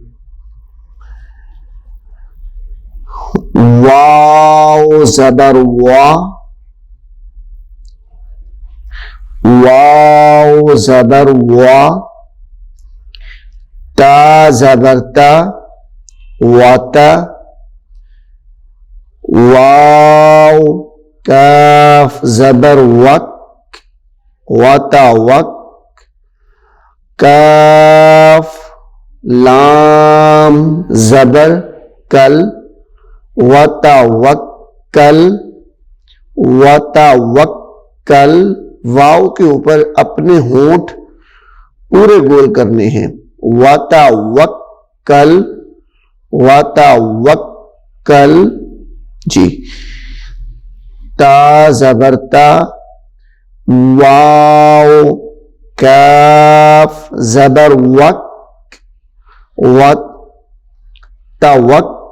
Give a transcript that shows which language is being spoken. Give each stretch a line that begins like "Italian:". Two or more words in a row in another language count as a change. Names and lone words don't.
Urdu: واو زبر وا، واو زبر وا، تا زبر تا، واتا، واو کاف زبر وک، واتا وک، کاف لام زبر کل، واتا وک کل، واتا وک کل۔ واو کے اوپر اپنے ہونٹ پورے گول کرنے ہیں، واتا وک کل، واتا وک کل۔ جی، تا زبر تا، واو کاف زبر وک، واتا وک،